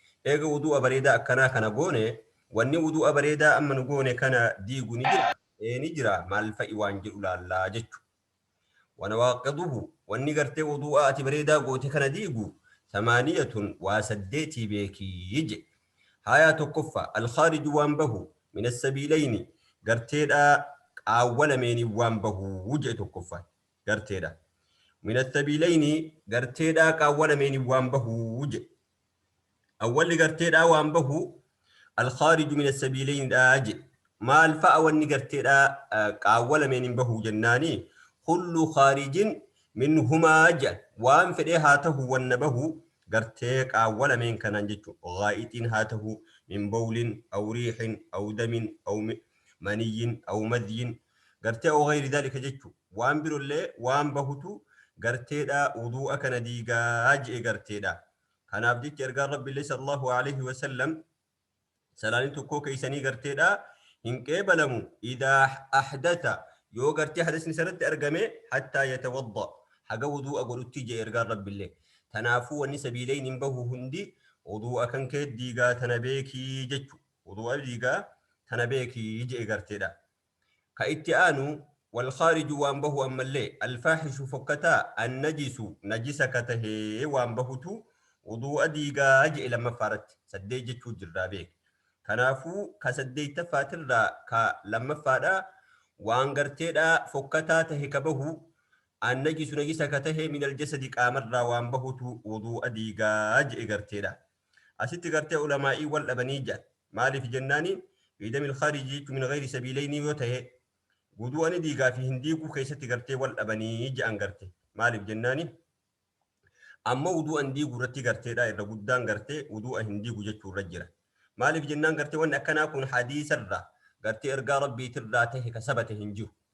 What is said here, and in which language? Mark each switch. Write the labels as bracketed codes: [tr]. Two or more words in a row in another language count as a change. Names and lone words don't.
[om] Eega wuduu'a bareedaa akkanaa kana goone, wanni wuduu'a bareedaa amma nu goone kana diigu ni jira? Ee, ni jira. Maal fa'i waan jedhu laallaa jechu. ونواقضه، wanni gartee wuduu'a ati bareedaa goote kana diigu, ثمانية، waa saddeetii beekii je. Hayaa tokkoffa, الخارج، waan bahu, [ar] من السبيلين، [om] garteedha qaawwa lameeni waan bahu je tokkoffa, garteedha. [ar] من السبيلين، [om] garteedha qaawwa lameeni waan bahu je. Awwalli garteedha waan bahu, [ar] الخارج من السبيلين dha je. [om] Maal fa'a wanni garteedha, ah, qaawwa lameeni bahu jennaani? [ar] كل خارج منهما je. [om] Waan fedhe haa tahu wanna bahu, gartee qaawwa lameen kanaan jechu. Ghaa'itiin haa tahu, [ar] من بول أو ريح أو دم أو م- مني أو مذي, [om] gartee [ar] أو غير ذلك [om] jechu. Waan birollee waan bahutu garteedha wuduu'a kana diigaa je'e garteedha. Kanaaf jecha ergaan Rabbi illee [ar] صلى الله عليه وسلم, [om] salaaniin tokkoo keeysanii garteedha hin qeebalamu. [ar] إذا أحدث، [om] yoo gartee hadasni isarratti argame, [ar] حتى يتوضأ، [om] haga wuduu'a godhutti jee ergaan Rabbi illee. Tanaafuu wanni sabiileen hin bahu hundi wuduu'a kan kee diigaa tana beekii jechu. Wuduu'a diigaa tana beekii jee garteedha. Ka itti aanu, والخارج، waan bahu ammallee, الفاحش، fokkataa, النجس، najisa ka tahee waan bahutu wuduu'a diigaa je'e lammaffaa irratti. Saddeet jechuu jirraa beek. Kanaafuu ka saddeettaffaatiirraa ka lammaffaa dha, waan garteedha fokkataa tahe ka bahu, النجس، najisa ka tahe, [ar] من الجسد، [om] qaamarraa waan bahutu wuduu'a diigaa je'e garteedha. Asitti gartee ulamaa'ii wal dhabanii jiran. Maaliif jennaani? [ar] في دم الخارج من غير سبيلين [om] yoo tahe, wuduu'a ni diigaa fi hin diiguu keessatti gartee wal dhabanii jiran garte. Maaliif jennaani? Amma wuduu'a hin diiguu irratti garteedha irra guddaan gartee wuduu'a hin diigu jechuu irra jira. Maaliif jennaan gartee wanni akkanaa kun hadiisarra gartee ergaa Rabbiitirraa tahe ka sabate hin jiru.